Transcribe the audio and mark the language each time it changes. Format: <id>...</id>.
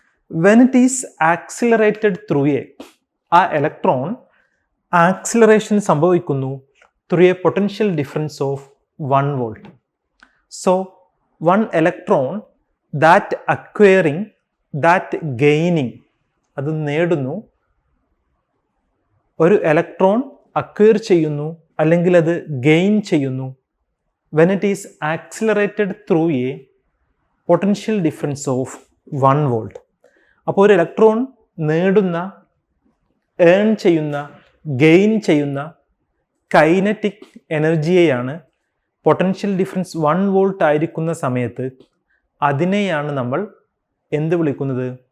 <en>when it is accelerated through</en> <ml>ആ electron acceleration സംഭവിക്കുന്നു</ml> <en>Through a potential difference of 1 volt. So 1 electron that acquiring, that gaining,</en> <ml>അത് നേടുന്നു. ഒരു electron acquire ചെയ്യുന്നു അല്ലെങ്കിൽ അത് ഗെയിൻ ചെയ്യുന്നു</ml> <en>when it is accelerated through a potential difference of 1 volt.</en> <ml>അപ്പോൾ ഒരു ഇലക്ട്രോൺ നേടുന്ന, ഏൺ ചെയ്യുന്ന, ഗെയിൻ ചെയ്യുന്ന കൈനറ്റിക് എനർജിയെയാണ് പൊട്ടൻഷ്യൽ ഡിഫറൻസ് 1 വോൾട്ട് ആയിരിക്കുന്ന സമയത്ത് അതിനെയാണ് നമ്മൾ എന്ത് വിളിക്കുന്നത്?</ml>